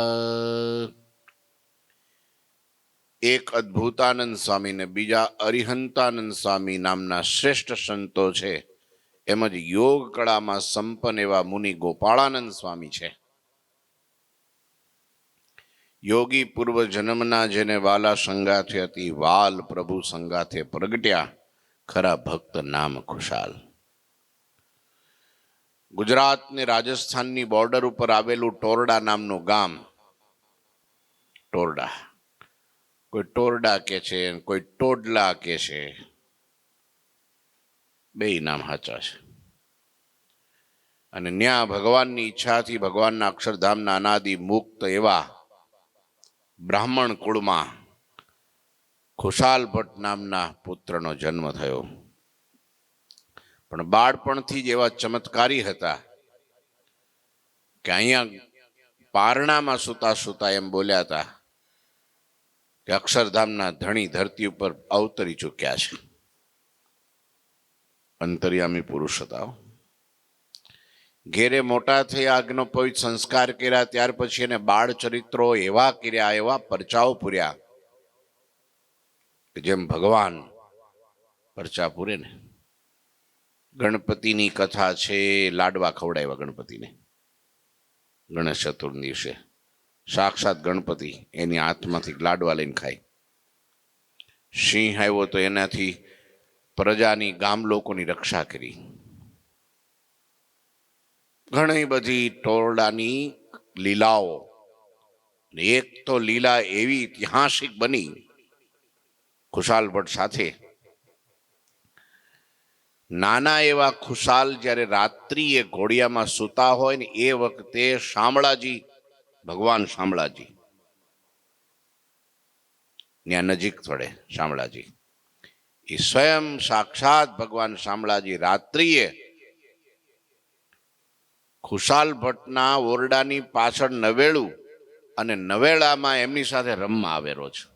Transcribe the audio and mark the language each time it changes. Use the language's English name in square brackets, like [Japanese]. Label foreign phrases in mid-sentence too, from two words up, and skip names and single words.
[Gujarati] એક અદ્ભુતાનંદ સ્વામી ને બીજા અરિહંતાનંદ સ્વામી નામના શ્રેષ્ઠ સંતો છે। એમજ યોગ કળા માં સંપન્ન એવા મુનિ ગોપાળાનંદ સ્વામી છે। યોગી પૂર્વ જન્મના જેને વાલા સંગાથે અતિ વાલ પ્રભુ સંગાથે પ્રગટ્યા ખરા ભક્ત નામ ખુશાલ। ગુજરાત ને રાજસ્થાન ની બોર્ડર પર આવેલું ટોરડા નામનું ગામ। ટોરડા કોઈ ટોરડા કે છે, કોઈ ટોડલા કે છે, બેય નામ હાચા છે। અને ન્યાં ભગવાનની ઇચ્છાથી ભગવાનના અક્ષરધામના અનાદિ મુક્ત એવા બ્રાહ્મણ કુળમાં ખુશાલ ભટ્ટ નામના પુત્રનો જન્મ થયો। પણ બાળપણથી જ એવા ચમત્કારી હતા કે અહીંયા પારણામાં સુતા સુતા એમ બોલ્યા હતા કે અક્ષરધામના ધણી ધરતી પર અવતરી ચૂક્યા છે। અંતર્યામી પુરુષ હતા। ઘેરે મોટા થઈ આજ્ઞો પવિત્ર સંસ્કાર કર્યા ત્યાર પછી એને બાળ ચરિત્રો એવા કર્યા, એવા પરચાઓ પૂર્યા કે જેમ ભગવાન પરચા પૂરે ને। ગણપતિની કથા છે, લાડવા ખવડાવ્યા ગણપતિને। ગણેશ ચતુર્થી દિવસે સાક્ષાત ગણપતિ એની હાથમાંથી લાડવા લઈને ખાય। સિંહ આવ્યો તો એનાથી પ્રજાની ગામ લોકોની રક્ષા કરી। ઘણી બધી ટોરડાની લીલાઓ। એક તો લીલા એવી ઐતિહાસિક બની ખુશાલ ભટ્ટ સાથે। નાના એવા ખુશાલ જ્યારે રાત્રિએ ઘોડિયામાં સૂતા હોય ને એ વખતે શામળાજી ભગવાન શામળાજી ત્યાં નજીક થોડે શામળાજી એ સ્વયં સાક્ષાત ભગવાન શામળાજી રાત્રિએ ખુશાલ ભટ્ટના ઓરડાની પાછળ નવેળું અને નવેળામાં એમની સાથે રમવા આવે રોજ.